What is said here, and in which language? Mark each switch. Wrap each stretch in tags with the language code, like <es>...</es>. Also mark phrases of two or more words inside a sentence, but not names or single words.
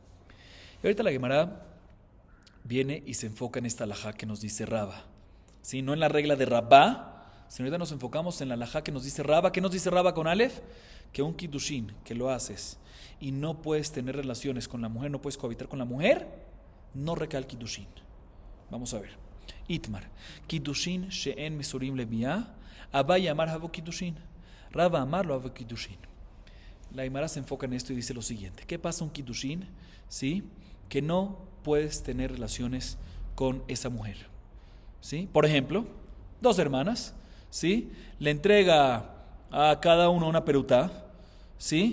<es>Y ahorita la Gemara viene y se enfoca en esta alajá que nos dice Rabba, ¿sí? No en la regla de Rabba, sino ahorita nos enfocamos en la alajá que nos dice Rabba. ¿Qué nos dice Rabba con Aleph? Que un kiddushin que lo haces y no puedes tener relaciones con la mujer, no puedes cohabitar con la mujer, no recae el kiddushin. Vamos a ver.</es> <he>איתמר, קידושין שאין מסורים לביאה, אביי אמר הוו קידושין, רבא אמר לא הוו קידושין.</he> <es>La Gemara se enfoca en esto y dice lo siguiente: ¿qué pasa un kiddushin? ¿Sí? Que no puedes tener relaciones con esa mujer, ¿sí? Por ejemplo, dos hermanas ¿sí? Le entrega a cada uno una perutá, ¿sí?</es>